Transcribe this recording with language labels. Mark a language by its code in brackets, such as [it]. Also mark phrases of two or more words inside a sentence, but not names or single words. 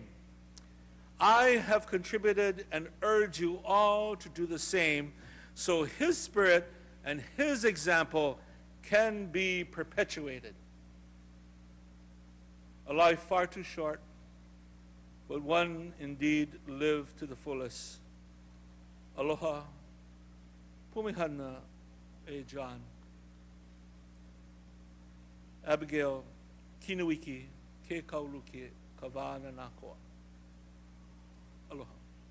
[en] I have contributed and urge you all to do the same so his spirit and his example can be perpetuated. A life far too short, but one indeed lived to the fullest. [haw] Aloha, pumihana e John. Abigail, kinuiki, ke kauluki, kavana nakoa. Aloha.